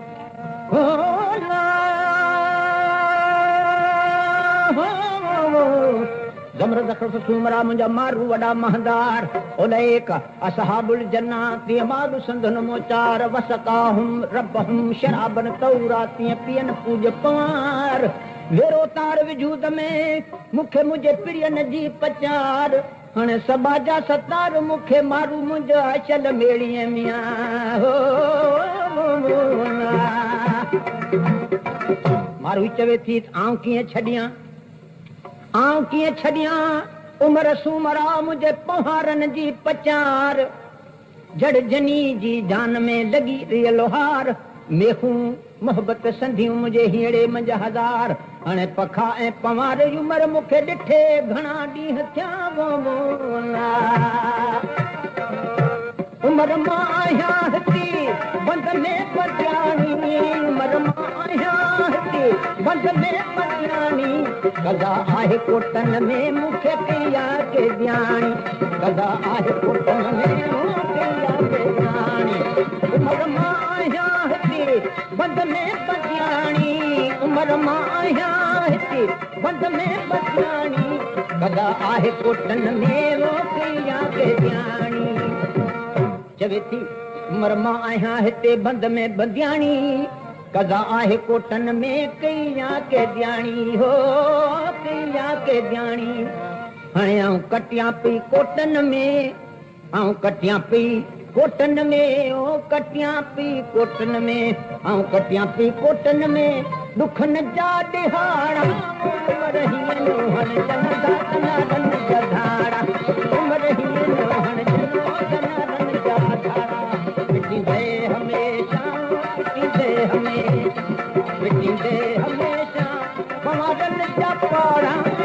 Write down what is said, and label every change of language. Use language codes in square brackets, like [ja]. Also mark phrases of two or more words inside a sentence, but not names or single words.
[sd] आहे ज़मर ज़खर सूमरा मुंहिंजा मारू वॾा महदार [ar] أولئك أصحاب الجنة [sd] तीअं मां बि संदन मोचार [ar] وسقاهم ربهم شرابا طهورا [sd] तीअं पीअन पूज पवार वेरो तार विजूद में मूंखे मुंहिंजे प्रियन जी पचार हाणे सबा जा सतार मूंखे मारू मुंहिंजा अचल मेड़ीअ मियां मारू चवे थी आऊं कीअं छॾियां उमर सूमरा मुंहिंजे पहाड़नि जी पचार जड़ जनी जी जान में लॻी रियल हार मेहूं मोहबत संधियूं मुंहिंजे हीअड़े मंझ हज़ार हाणे पखा ऐं पवार उमर मूंखे ॾिठे घणा ॾींहं थिया उमर मां आहियां हिते बंद में पटियाणी उमर मां आहियां हिते बंद में पटियाणी कदा आहे कोटन में मूंखे कया के ध्यानी कदा आहे कोटन में मूंखे कया के ध्यानी उमर मां आहियां हिते बंद में पटियाणी उमर मां आहियां हिते बंद में पटियाणी कदा आहे कोटन में मूंखे कया के ध्यानी चवे थी उमर मां आहियां हिते बंद में बंदियाणी कदा आहे कोटन में कया के ध्यानी हो कया के ध्यानी हाणे आऊं कटियां पई कोटन में आऊं कटियां पई कोटन में ओ कटियां पई कोटन में आऊं कटियां पई कोटन में दुखन जा ॾिहाड़ा उमर हीअं न हण जनो दनारन जा धाड़ा उमर हीअं न हण जनो दनारन जा धाड़ा मिटींदे हमेशा मिटींदे हमेशा पवारनि जा पाड़ा